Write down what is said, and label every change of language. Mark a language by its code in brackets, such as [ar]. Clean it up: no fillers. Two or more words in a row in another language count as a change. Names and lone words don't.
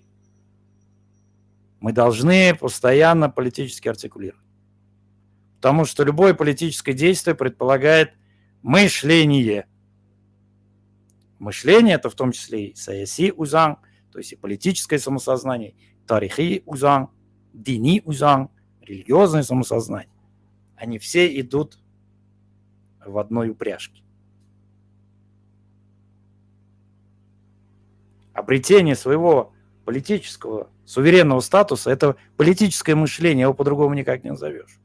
[ru] Мы должны постоянно политически артикулировать. Потому что любое политическое действие предполагает мышление. Мышление – это в том числе и [tt] саяси узан, [ru] то есть и политическое самосознание, [tt] тарихи узан, дини узан, [ru] религиозное самосознание. Они все идут в одной упряжке. Обретение своего политического суверенного статуса – это политическое мышление, его по-другому никак не назовешь.